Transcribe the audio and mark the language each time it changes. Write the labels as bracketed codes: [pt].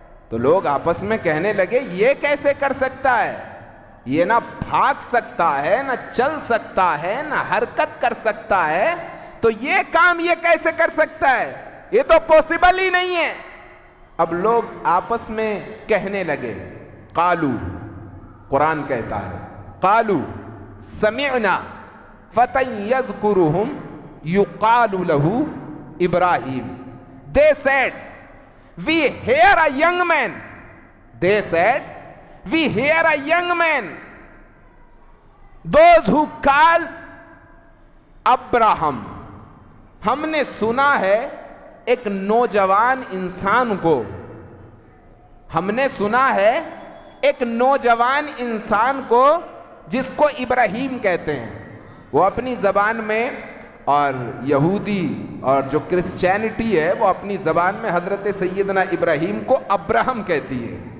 [hi] तो लोग आपस में कहने लगे ये कैसे कर सकता है, ये ना भाग सकता है, ना चल सकता है, ना हरकत कर सकता है, तो ये काम ये कैसे कर सकता है, ये तो पॉसिबल ही नहीं है। अब लोग आपस में कहने लगे, कालू, कुरान कहता है, [ar] कालू समिअना फतन यज़कुरुहुम युकालु लहू इब्राहिम। [en] They said, we hear a young man. They said, we hear a young man. Those who call Abraham. [hi] हमने सुना है एक नौजवान इंसान को, हमने सुना है एक नौजवान इंसान को जिसको इब्राहिम कहते हैं। वो अपनी जबान में, और यहूदी और जो क्रिश्चियनिटी है वो अपनी जबान में हजरत सैयदना इब्राहिम को अब्राहम कहती है।